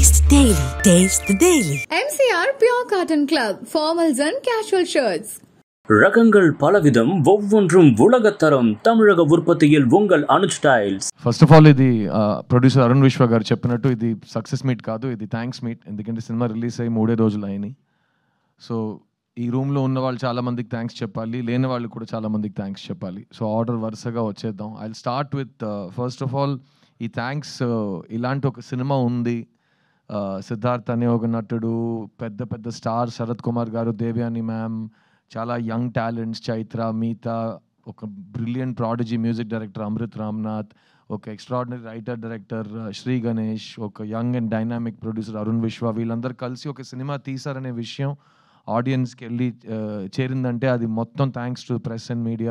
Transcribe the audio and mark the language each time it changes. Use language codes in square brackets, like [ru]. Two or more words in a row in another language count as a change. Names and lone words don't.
[en] Daily. Taste the Daily. MCR Pure Cotton Club. Formals and casual shirts. [ta] ரகங்கள் பலவிதம் ஒவ்வொன்றும் உலகத்தரம் தமிழக உற்பத்தியில் உங்கள் அனுஜ் ஸ்டைல்ஸ். [en] first of all [te] ఇది ప్రొడ్యూసర్ అరుణ్ విశ్వ గారు చెప్పినట్టు ఇది [en] success meet [te] కాదు, ఇది [en] thanks meet. [te] ఎందుకంటే సినిమా రిలీజ్ అయ్యి 3 రోజులు అయినాయి. సో ఈ రూమ్లో ఉన్న వాళ్ళు చాలా మందికి థ్యాంక్స్ చెప్పాలి, లేని వాళ్ళు కూడా చాలా మందికి థ్యాంక్స్ చెప్పాలి. [en] so order [te] వరుసగా వచ్చేద్దాం. [en] I will start with first of all [te] ఈ థ్యాంక్స్. ఇలాంటి ఒక సినిమా ఉంది, సిద్ధార్థ్ అనే ఒక నటుడు, పెద్ద పెద్ద స్టార్ శరత్ కుమార్ గారు, దేవ్యాని మ్యామ్, చాలా [en] young talents [te] చైత్ర, మీతా, ఒక [en] brilliant prodigy music director [te] అమృత్ రామ్నాథ్, ఒక [en] extraordinary writer director [te] శ్రీ గణేష్, ఒక [en] young and dynamic producer [te] అరుణ్ విశ్వ, వీళ్ళందరూ కలిసి ఒక సినిమా తీశారనే విషయం ఆడియన్స్కి వెళ్ళి చేరిందంటే అది మొత్తం [en] thanks to press and media.